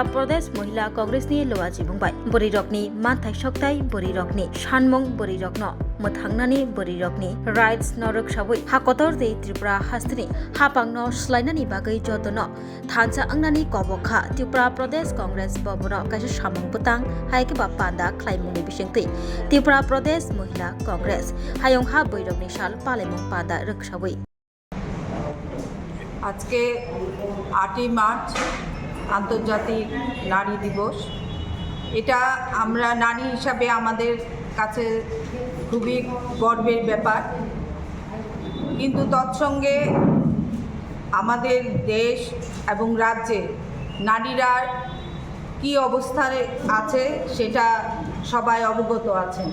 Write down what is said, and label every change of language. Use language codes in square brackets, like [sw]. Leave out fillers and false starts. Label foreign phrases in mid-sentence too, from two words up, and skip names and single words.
[brx] प्रदेश महिला कांग्रेसनि लवाजि बुंबाय बैरगनि मानथाय सकथाय बैरगनि सानमुं बैरगनो मोथांनानि बैरगनि राइट्स न रक्षावै हाकतर दे त्रिपुरा हास्तनि हापांनो स्लाइनानि बागै जतनो थानसा अंनानि कबखा त्रिपुरा प्रदेश कांग्रेस बबनो काइसा सामुं बुतां हायकेबा पान्दा ख्लाइमुंनि बिसिंतै त्रिपुरा प्रदेश महिला कांग्रेस हायंहा बैरगनि साल पालेमुं पान्दा रक्षावै [bn] আজকে 8ই মার্চ আন্তর্জাতিক নারী দিবস। এটা আমরা নারী হিসাবে আমাদের কাছে খুবই গর্বের ব্যাপার, কিন্তু তৎসঙ্গে আমাদের দেশ এবং রাজ্যে নারীরা কী অবস্থায় আছে সেটা সবাই অবগত আছেন।